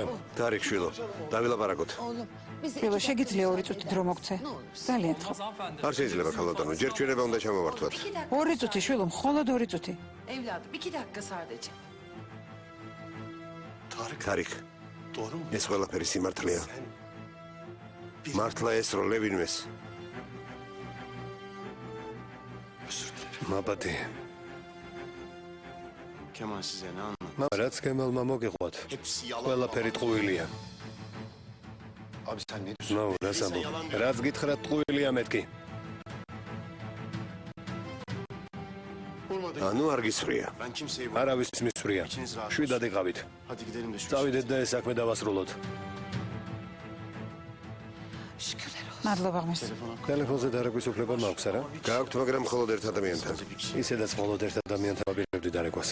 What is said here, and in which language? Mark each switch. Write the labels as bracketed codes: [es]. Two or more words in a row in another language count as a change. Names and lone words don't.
[ka] თარიქ შვილო, დავილაპარაკოთ. შვილო, შეგიძლია 2 წუთი დრო მოგცე? ძალიან ხო. არ შეიძლება ქალბატონო, ჯერ ჩვენება უნდა ჩამოვართვათ. 2 წუთი შვილო, მხოლოდ 2 წუთი. [tr] Evladım 2 dakika sadece. [ka] თარიქ, [tr] Doğru mu? [ka] ეს ყველაფერი სიმართლეა. [tr] Sen [ka] მართლა ესროლე ვინმეს. [tr] özür dilerim. [ka] მაბათი. [tr] Kemal size ne anlattı? [ka] მამა, რაც კემალმა მოგიყვათ, [tr] Hepsi yalan. [ka] ყველაფერი ტყუილია. [tr] Abi sen ne diyorsun? [ka] ნაუ, რას ამბობ? რაც გითხრათ ტყუილია მეთქი. [tr] Olmadı. [ka] ანუ არ გისვრია. [tr] Ben kimseyi [ka] არავის მისვრია. შვიდად იყავით. [tr] Hadi gidelim de şu [ka] წავიდეთ და ეს საქმე დავასრულოთ. [tr] Şükürler olsun. [ka] მადლობა ღმერთს. ტელეფონზე დარეკვის უფლება მაქვს არა? გააქვთ, მაგრამ მხოლოდ ერთ ადამიანთან. ისედაც მხოლოდ ერთ ადამიანთან ვაპირებდი დარეკვას.